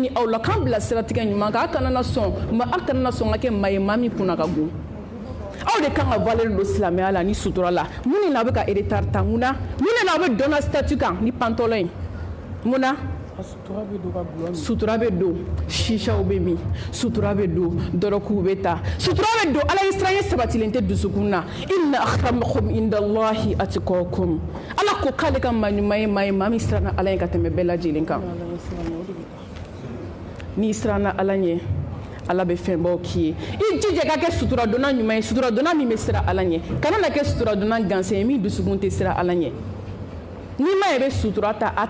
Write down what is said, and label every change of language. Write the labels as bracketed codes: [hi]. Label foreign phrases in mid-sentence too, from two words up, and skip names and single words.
[bm] ni aw la k'an bila siratigɛ ɲuman kan a kana na sɔn ka kɛ maa ye maa min kunna ka gon aw de kan ka valeur don silamɛya la ni sutura la mun de la aw bɛ ka retard ta mun na aw bɛ dɔnna statut kan ni pantalon in mun na sutura bɛ don shishaw bɛ min sutura bɛ don dɔrɔkuw bɛ ta sutura bɛ don Ala ye siranya sabatilen tɛ dusukun na [ar] إن أكرمكم عند الله أتقاكم [bm] Ala ko k'ale ka maa ɲuman ye maa ye maa min siranna Ala ɲɛ ka tɛmɛ bɛɛ lajɛlen kan n'i siranna Ala ɲɛ Ala bɛ fɛnbaw k'i ye i jija ka kɛ sutura donna ɲuman ye sutura donna min bɛ siran Ala ɲɛ kana na kɛ sutura donna gansan ye min dusukun tɛ siran Ala ɲɛ ni ma ye bɛ sutura ta a